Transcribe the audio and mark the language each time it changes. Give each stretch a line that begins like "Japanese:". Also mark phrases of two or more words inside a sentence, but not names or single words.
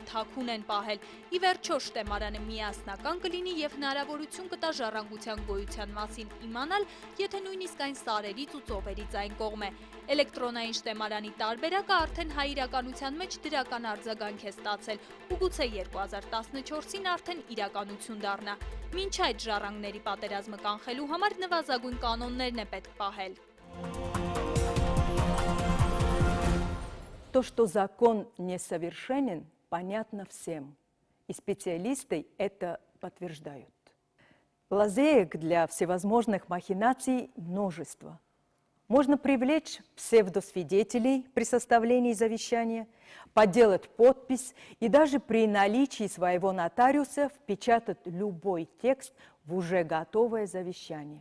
Armenian: թաքուն են պահել։ Ի վերջո շտեմարանը միասնական կլինի եւ հնարավորություն կտա ժառանգության գոյության մասին իմանալ, եթե նույնիսկ այն սարերից ու ծովերից այն կողմ է։ Էլեկտրոնային շտեմարանի տարբերակը արդեն հայ իրականության մեջ դրական արձագանք է ստացել ու գուցե 2014-ին արդեն իրականություն դառնա։ Մինչ այդ ժառանգների պատերազմը կանխելու համար նվազագույն կանոններն է պետք պահել։
Russian: То, что закон несовершенен, понятно всем, и специалисты это подтверждают. Лазеек для всевозможных махинаций множество. Можно привлечь псевдосвидетелей при составлении завещания, подделать подпись и даже при наличии своего нотариуса впечатать любой текст в уже готовое завещание.